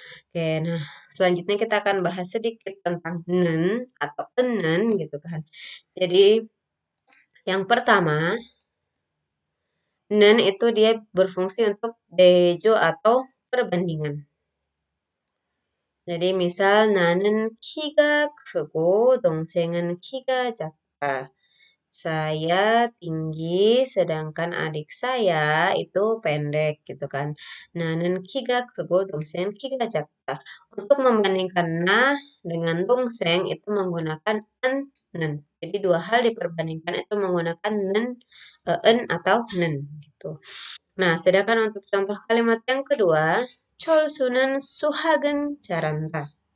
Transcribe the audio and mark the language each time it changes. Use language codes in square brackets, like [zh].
[id] Oke, nah selanjutnya kita akan bahas sedikit tentang nen atau enen gitu kan. Jadi yang pertama, nen itu dia berfungsi untuk dejo atau perbandingan. [ko] Jadi misal 나는 키가 크고 동생은 키가 작다. [id] Saya tinggi, sedangkan adik saya itu pendek gitu kan. [ko] 나는 키가 크고 동생은 키가 작다. [id] Untuk membandingkan nah dengan 동생 itu menggunakan nen. Jadi dua hal diperbandingkan itu menggunakan en atau nen gitu. Nah, sedangkan untuk contoh kalimat yang kedua, [ko] 철수는 수학은 잘한다.